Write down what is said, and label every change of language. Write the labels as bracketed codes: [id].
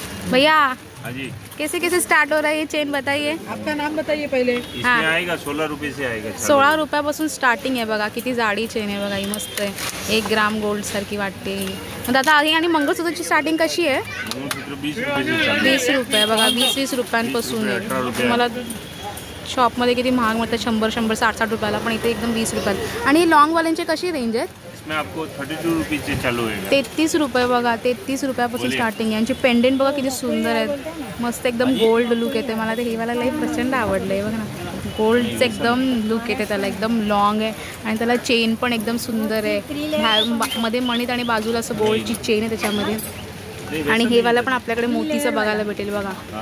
[hi] भैया कैसे कैसे स्टार्ट हो रहा है ये चेन बताइए. आपका नाम बताइए पहले. इसमें आएगा 16 रुपये से आएगा. [mr] 16 रुपयापासून स्टार्टिंग आहे बघा. किती जाडी चेन आहे बघा, ही मस्त आहे. 1 ग्राम गोल्ड सारखी वाटते. मग आता आधी आणि मंगळसूत्रची स्टार्टिंग कशी आहे. 20 रुपये बघा. 20-20 रुपयांपासून आहे. तुम्हाला शॉपमध्ये किती महाग मिळतात 100-100 60-60 रुपयाला, पण इथे एकदम 20 रुपयाला. आणि लॉंगवाल्यांची कशी रेंज आहेत. [hi] इसमें आपको 32 रुपीज से चालू है. [mr] 33 रुपये बघा. 33 रुपयापासून स्टार्टिंग आहे. यांची पेंडेंट बघा किती सुंदर आहेत, मस्त एकदम गोल्ड लुक येते. मला ते हेवाला लई प्रचंड आवडलं आहे बघा ना. गोल्डचं एकदम लुक येते त्याला, एकदम लॉंग आहे आणि त्याला चेन पण एकदम सुंदर आहे. मध्ये मणीत आणि बाजूला असं गोल्डची चेन आहे त्याच्यामध्ये. आणि हेवाला पण आपल्याकडे मोतीचं बघायला भेटेल बघा.